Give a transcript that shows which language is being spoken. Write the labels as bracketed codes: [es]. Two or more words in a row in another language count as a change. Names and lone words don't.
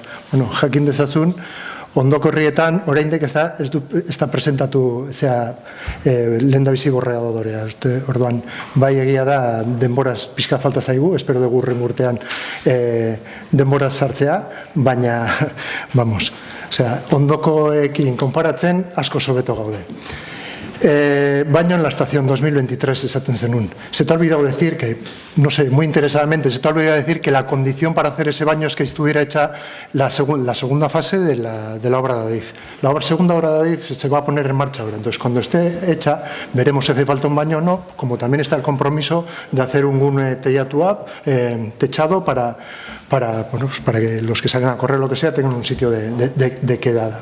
[eu] Jakin dezazun, ondoko herrietan, oraindik ez da presentatu lehendabizi borregadorea. Orduan, bai egia da denboraz pixka falta zaigu, espero dugu hurrengo urtean denboraz sartzea, baina, vamos, ondokoekin konparatzen asko sobeto gaude. [es] Baño en la estación 2023 [eu] esaten zenun. [es] Se te ha olvidado decir que, no sé, muy interesadamente, se te ha olvidado decir que la condición para hacer ese baño es que estuviera hecha la segunda fase de la obra de Adif. La segunda obra de Adif se va a poner en marcha ahora. Entonces, cuando esté hecha, veremos si hace falta un baño o no, como también está el compromiso de hacer un gune techado para que los que salgan a correr lo que sea tengan un sitio de quedada.